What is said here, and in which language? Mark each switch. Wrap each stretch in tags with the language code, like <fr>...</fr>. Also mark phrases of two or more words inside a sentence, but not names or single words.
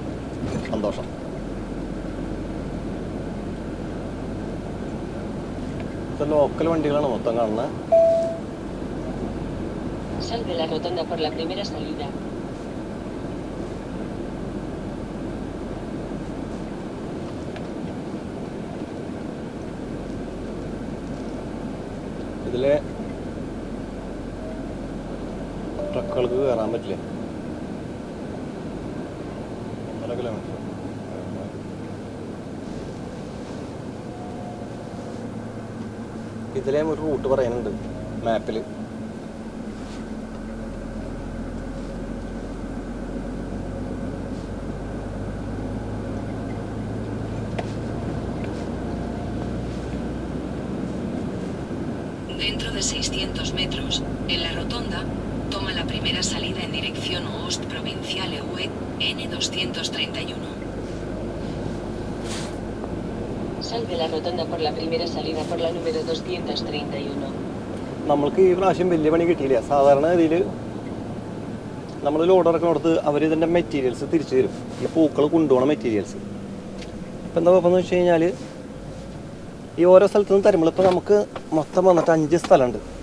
<ml>സന്തോഷം. ഇത് ലോക്കൽ വണ്ടികളാണ് മൊത്തം കാണുന്നത്.</ml> <es>Sal de la rotonda por la primera salida.</es> <ml>ഇതിലെ ട്രക്കുകൾക്ക് കയറാൻ പറ്റില്ല. 1.5 കിലോമീറ്റർ. ഇതിലെ ഒരു റൂട്ട് പറയാനുണ്ട് മാപ്പിൽ.</ml> <es>Dentro de 600 metros, en la rotonda, toma la primera salida en dirección Ost Provincial EUE, N231. Sal de la rotonda por la primera salida por la número 231.</es> <ml>നമ്മൾക്ക് ഈ പ്രാവശ്യം വലിയ പണി കിട്ടിയില്ല. സാധാരണ ഗതിയിൽ നമ്മൾ ലോഡ് ഇറക്കുന്നിടത്ത് അവർ ഇതിൻ്റെ മെറ്റീരിയൽസ് തിരിച്ചു തരും. ഈ പൂക്കൾ കൊണ്ടുപോകണ മെറ്റീരിയൽസ്. ഇപ്പം എന്താ കുഴപ്പമെന്ന് വെച്ച് കഴിഞ്ഞാൽ ഈ ഓരോ സ്ഥലത്തു നിന്ന് തരുമ്പോൾ ഇപ്പോൾ നമുക്ക് മൊത്തം വന്നിട്ട് 5 സ്ഥലമുണ്ട്.</ml>